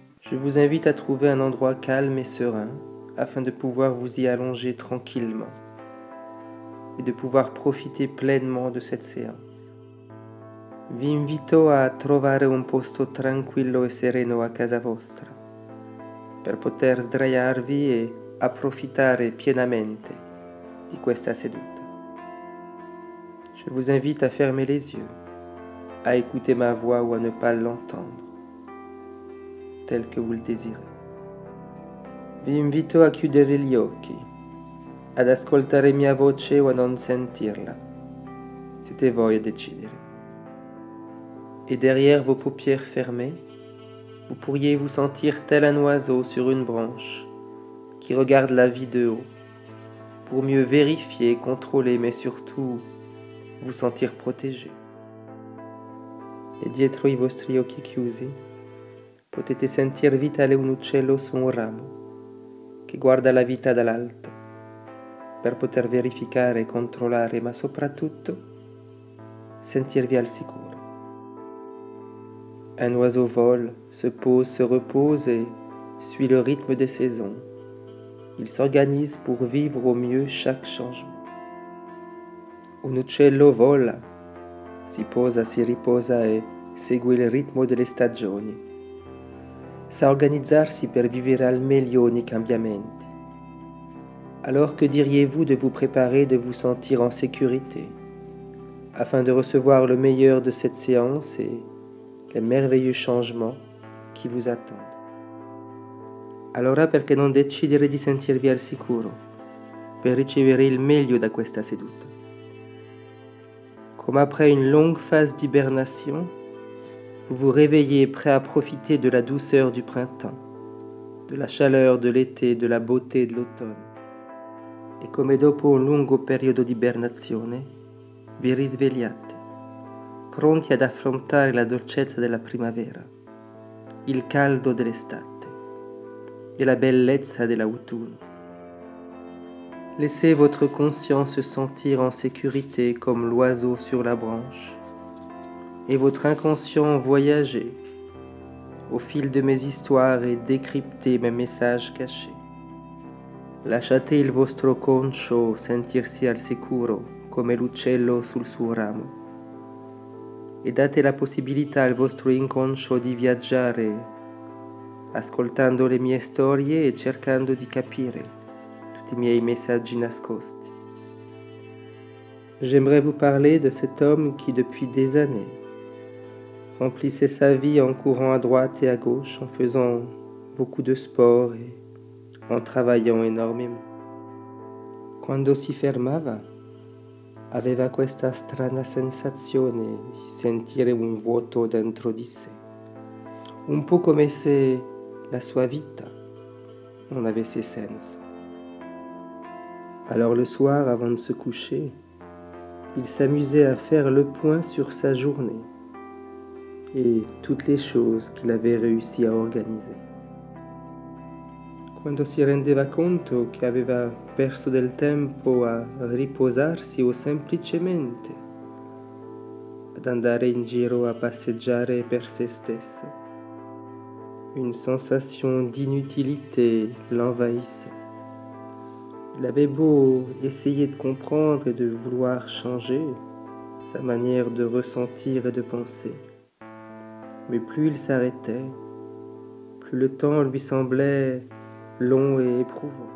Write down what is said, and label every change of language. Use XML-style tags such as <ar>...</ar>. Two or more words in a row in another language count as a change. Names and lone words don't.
<fr>Je vous invite à trouver un endroit calme et serein afin de pouvoir vous y allonger tranquillement et de pouvoir profiter pleinement de cette séance.</fr> <it>Vi invito a trovare un posto tranquillo e sereno a casa vostra per poter sdraiarvi e approfittare pienamente di questa seduta.</it> <fr>Je vous invite à fermer les yeux, à écouter ma voix ou à ne pas l'entendre, tel que vous le désirez.</fr> <it>Vi invito a chiudere gli occhi, ad ascoltare mia voce o a non sentirla. Siete voi a decidere.</it> <fr>Et derrière vos paupières fermées, vous pourriez vous sentir tel un oiseau sur une branche qui regarde la vie de haut, pour mieux vérifier, contrôler, mais surtout vous sentir protégé.</fr> <it>E dietro i vostri occhi chiusi potete sentirvi tale un uccello su un ramo che guarda la vita dall'alto per poter verificare e controllare, ma soprattutto sentirvi al sicuro.</it> <fr>Un oiseau vole, se pose, se repose et suit le rythme des saisons. Il s'organise pour vivre au mieux chaque changement.</fr> <it>Un uccello vola, si posa, si riposa e segue il ritmo delle stagioni. Sa organizzarsi per vivere al meglio ogni cambiamenti.</it> <fr>Alors que diriez-vous de vous préparer, de vous sentir en sécurité, afin de recevoir le meilleur de cette séance et les merveilleux changements qui vous attendent?</fr> <it>Allora perché non decidere di sentirvi al sicuro, per ricevere il meglio da questa seduta?</it> <fr>Comme après une longue phase d'hibernation, vous vous réveillez prêt à profiter de la douceur du printemps, de la chaleur de l'été, de la beauté de l'automne.</fr> <it>E come dopo un lungo periodo di ibernazione, vi risvegliate, pronti ad affrontare la dolcezza della primavera, il caldo dell'estate et la bellezza dell'autunno.</it> <fr>Laissez votre conscience se sentir en sécurité comme l'oiseau sur la branche, et votre inconscient voyager au fil de mes histoires et décrypter mes messages cachés.</fr> <it>Lasciate il vostro conscio sentirsi al sicuro come l'uccello sul suo ramo e date la possibilità al vostro inconscio di viaggiare ascoltando le mie storie e cercando di capire tutti i miei messaggi nascosti.</it> <fr>J'aimerais vous parler de cet homme qui depuis des années remplissait sa vie en courant à droite et à gauche, en faisant beaucoup de sport et en travaillant énormément.</fr> <it>Quando si fermava, aveva questa strana sensazione di sentire un vuoto dentro di sé, un po' come se la sua vita non avesse senso.</it> <fr>Alors le soir, avant de se coucher, il s'amusait à faire le point sur sa journée et toutes les choses qu'il avait réussi a organiser.</fr> <it>Quando si rendeva conto che aveva perso del tempo a riposarsi o semplicemente ad andare in giro a passeggiare per se stesso,</it> <fr>une sensation d'inutilité l'envahissait. Il avait beau essayer de comprendre et de vouloir changer sa manière de ressentir et de penser, mais plus il s'arrêtait, plus le temps lui semblait long et éprouvant.</fr>